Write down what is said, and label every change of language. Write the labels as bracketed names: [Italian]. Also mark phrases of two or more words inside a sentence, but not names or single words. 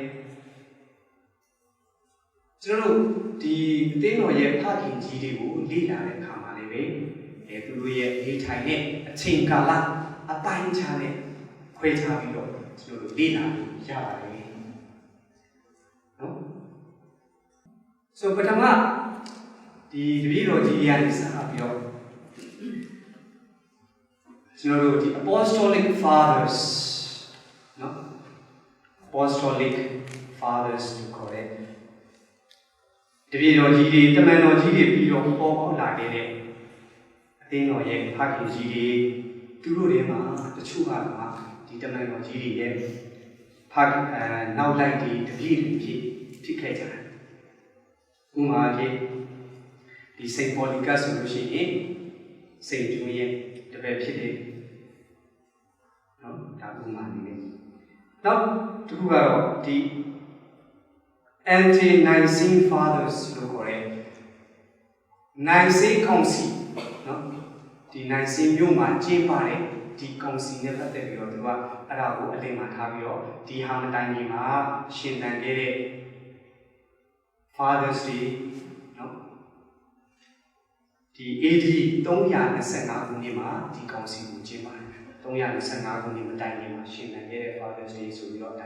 [Burmese] ကျွန်တော်တို့ဒီအသိတော်ရဲ့ဖခင်ကြီးတွေကိုလေ့လာတဲ့အခါမှာလည်းပဲသူတို့ရဲ့နေထိုင်တဲ့အချိန်ကာလအပိုင်းခြားနဲ့ခွဲခြားပြီးတော့ကျွန်တော်တို့လေ့လာရပါတယ်နော်ဆိုပထမဒီတပည့်တော်ကြီးတွေကနေစပြီးတော့ ကျွန်တော်တို့ဒီ [English] apostolic fathers [Burmese] နော် [English] apostolic fathers [Burmese] လို့ခေါ်တဲ့တပည့်တော်ကြီးတွေတမန်တော်ကြီးတွေပြီး တော့ပေါ်ပေါက်လာခဲ့တဲ့အသင်းတော်ရဲ့ဖခင်ကြီးတွေသူတို့တွေမှာတချို့ကတော့ဒီတမန်တော်ကြီးတွေရဲ့နောက်လိုက်ဒီတပည့်တွေဖြစ်ခဲ့ကြတယ်ဥပမာဒီစိန်ပေါ်လီကတ်ဆိုလို့ရှိရင်စိန်ဂျူးရဲ့တပည့်ဖြစ်တယ်နော်ဒါဥပမာနေတယ်နောက်တစ်ခုကတော့ဒီ [English] anti-Nicene fathers [Burmese] လို့ခေါ်တဲ့ Nicene Council နော်ဒီ Nicene မြို့မှာကျင်းပတဲ့ဒီ Council နဲ့ပတ်သက်ပြီးတော့သူကအဲ့ဒါကိုအလင်းမှာထားပြီးတော့ဒီဟာမတိုင်ခင်မှာရှင်သန် ခဲ့တဲ့ fathers တွေနော်ဒီ AD 325ခုနှစ်မှာဒီ Council ကိုကျင်းပတယ်325ခုနှစ်မတိုင်ခင်မှာရှင်သန်ခဲ့တဲ့ fathers တွေဆိုပြီးတော့ဒါ